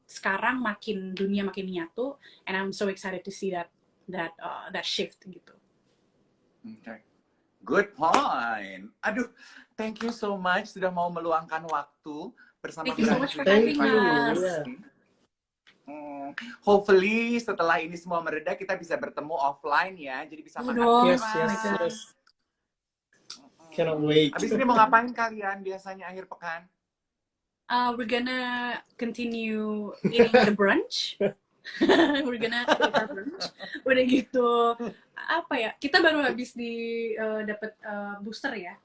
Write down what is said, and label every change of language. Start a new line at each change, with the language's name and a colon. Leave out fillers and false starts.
Indonesian: Sekarang dunia makin nyatu,
English: and I'm so excited to see that shift gitu. Okay. Good point.
Indonesian: Aduh,
English: thank you so much
Indonesian: sudah mau meluangkan waktu bersama kita.
English: Thank you so much for having us.
Indonesian: Hopefully setelah ini semua mereda kita bisa bertemu offline ya, jadi bisa makan.
English: Yes. Cannot wait.
Indonesian: Abis ini mau ngapain kalian biasanya akhir pekan?
English: We're gonna continue eating the brunch. We're gonna eat our brunch.
Indonesian: Udah gitu, kita baru habis dapat booster ya.